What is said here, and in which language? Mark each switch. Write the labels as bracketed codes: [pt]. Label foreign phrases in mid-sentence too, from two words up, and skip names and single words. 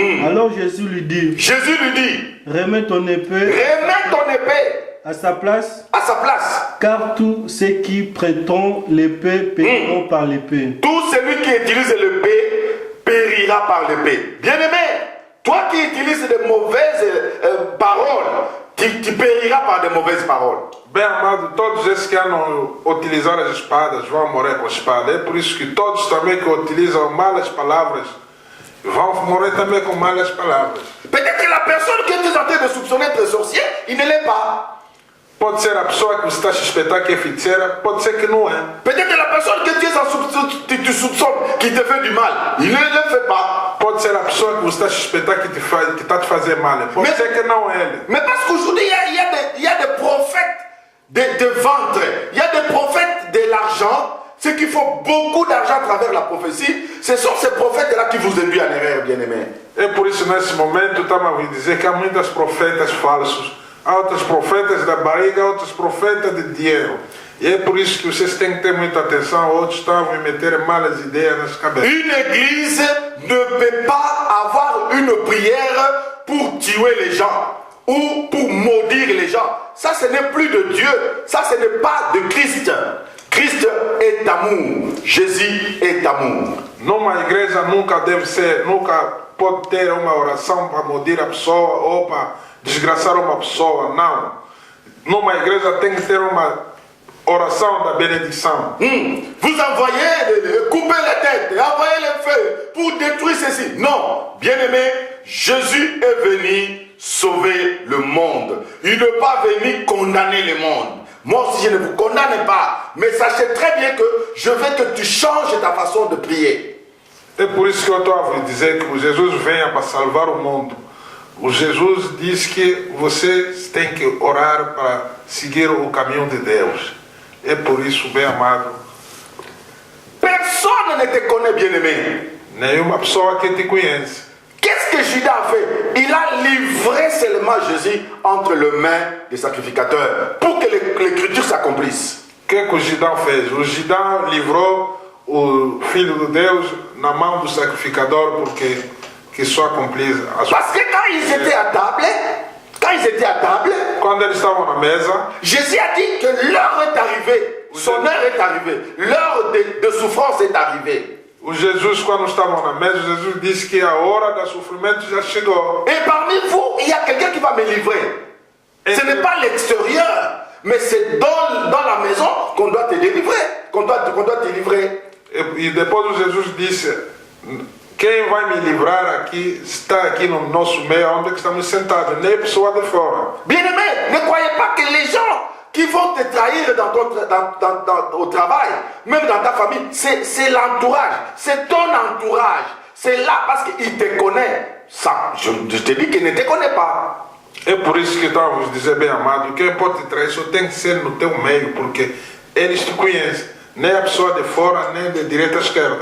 [fr] Alors Jésus lui dit, remets ton épée à sa place, car tous ceux qui prêteront l'épée périront par l'épée. Tout celui qui utilise l'épée périra par l'épée. Bien-aimé, toi qui utilises de mauvaises paroles, tu périras par de mauvaises paroles. [pt] Bem, amado, todos esses que andam utilizar as espadas vão morrer com a espada. É por isso que todos também que utilizam malas palavras vão morrer também com malas palavras. [fr] Peut-être que la personne que tu es en train de soupçonner être sorcier, il ne l'est pas. [pt] Pode ser a pessoa que você está a suspeitar que é feiticeira, pode ser que não é. [fr] Peut-être que la personne que tu soupçonnes qui te fait du mal, il ne le fait pas. [pt] Pode ser a pessoa que você está a suspeitar que está a te fazer mal, pode ser que não é ele. [fr] Mais parce qu'aujourd'hui, il y a des prophètes de ventre, il y a des prophètes de l'argent. Ceux qui font beaucoup d'argent à travers la prophétie, ce sont ces prophètes-là qui vous induisent à l'erreur, bien-aimés. [pt] É por isso, nesse momento, estamos a dizer que há muitos profetas falsos. Há outros profetas da barriga, outros profetas de dinheiro. E é por isso que vocês têm que ter muita atenção. Outros estão a meter malas ideias nas cabeças. [fr] Une église ne peut pas avoir une prière pour tuer les gens. ou pour maudire les gens. Ça, ce n'est plus de Dieu. Ça, ce n'est pas de Christ. Christ est amour. Jésus est amour. [pt] Numa igreja nunca deve ser, nunca pode ter uma oração para maudire a pessoa ou para desgraçar uma pessoa. Não. Numa igreja tem que ter uma oração da benedição. [fr] Vous envoyez, coupez les têtes, envoyez les feux pour détruire ceci. Non, bien-aimé, Jésus est venu sauver le monde. Il n'est pas venu condamner le monde. Moi aussi, je ne vous condamne pas. Mais sachez très bien que je veux que tu changes ta façon de prier. [pt] É por isso que eu estou a vous dizer que o Jesus venha para salvar o mundo. O Jesus diz que você tem que orar para seguir o caminho de Deus. É por isso, bem amado. [fr] Personne ne te connaît, bien-aimé. [pt] Nenhuma pessoa que te conhece. [fr] Qu'est-ce que Judas a fait? Il a livré seulement Jésus entre les mains des sacrificateurs pour que l'écriture s'accomplisse. [pt] O que o Judas fez? O Judas livrou o Filho de Deus na mão do sacrificador porque que só accomplisse a sua... [fr] Parce que quand ils étaient à table, [pt] quando eles estavam na mesa, [fr] Jésus a dit que l'heure est arrivée, son heure est arrivée, l'heure de souffrance est arrivée. [pt] O Jesus, quando estavam na mesa, Jesus disse que a hora do sofrimento já chegou. [fr] Et parmi vous, il y a quelqu'un qui va me livrer. Ce n'est pas l'extérieur, mais c'est dans la maison qu'on doit te délivrer, qu'on doit te livrer. [pt] E depois o Jesus disse, quem vai me livrar aqui, está aqui no nosso meio, onde estamos sentados, nem a pessoa de fora. [fr] Bien-aimé, ne croyez pas que les gens qui vont te trahir au travail, même dans ta famille, c'est l'entourage, c'est ton entourage. C'est là parce qu'il te connaît. Ça, je te dis qu'il ne te connaît pas. [pt] É por isso que eu estava a vos dizer, bem amado, quem pode te trair só tem que ser no teu meio, porque eles te conhecem, nem a pessoa de fora, nem de direita à esquerda.